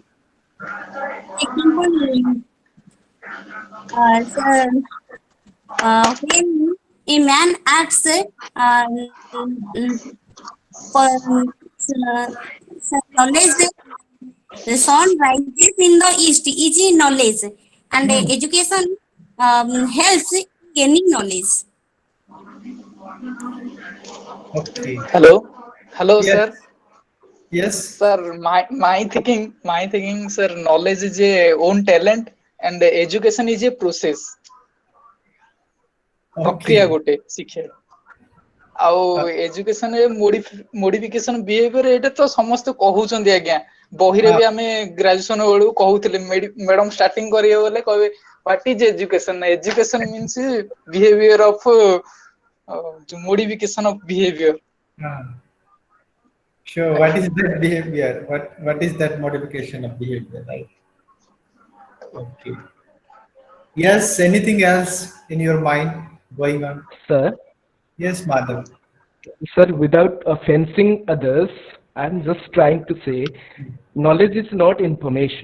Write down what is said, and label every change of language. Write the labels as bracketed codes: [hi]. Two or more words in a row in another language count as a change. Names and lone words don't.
[en] Example, sir, when a man acts for knowledge, the sun rises in the east is knowledge, and education helps in gaining knowledge. Okay. Hello, Yes. sir. Yes. Sir, my thinking, sir, knowledge is a own talent and education is a process. [or] ପ୍ରକ୍ରିୟା Okay. ଗୋଟେ ଶିକ୍ଷା ଆଉ [en] education modification behavior [or] ଏଇଟା ତ ସମସ୍ତେ କହୁଛନ୍ତି ଆଜ୍ଞା ବହିରେ ବି ଆମେ ଗ୍ରାଜୁଏସନ ବେଳକୁ କହୁଥିଲେ [en] madam starting [or] କରିବେ ବୋଲେ କହିବେ [en] what is education education means behavior of modification of behavior Sure. What is that behavior? What is that modification of behavior? Right. Okay. Yes. Anything else in your mind going on? Sir, Yes, madam. sir, without offending others, I'm just trying to say knowledge is not information.